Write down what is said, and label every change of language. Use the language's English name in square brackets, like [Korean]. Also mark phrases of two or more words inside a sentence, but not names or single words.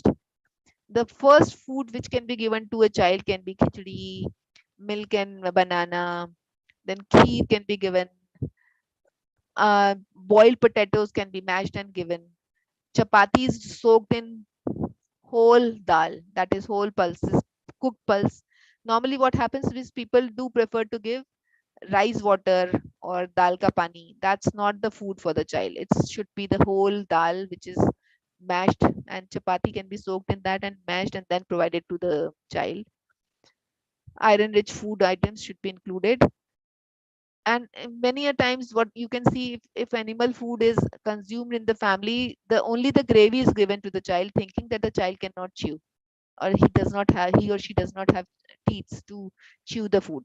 [English] The first food which can be given to a child can be khichdi, milk and banana, then kheer can be given, boiled potatoes can be mashed and given, chapatis soaked in whole dal, that is whole pulses, cooked pulse. Normally what happens is people do prefer to give rice water or [Hindi] dal ka pani. [English] That's not the food for the child. It should be the whole dal which is mashed, and chapati can be soaked in that and mashed and then provided to the child. Iron rich food items should be included. And many a times what you can see, if animal food is consumed in the family, the gravy is given to the child, thinking that the child cannot chew, or he or she does not have teeth to chew the food.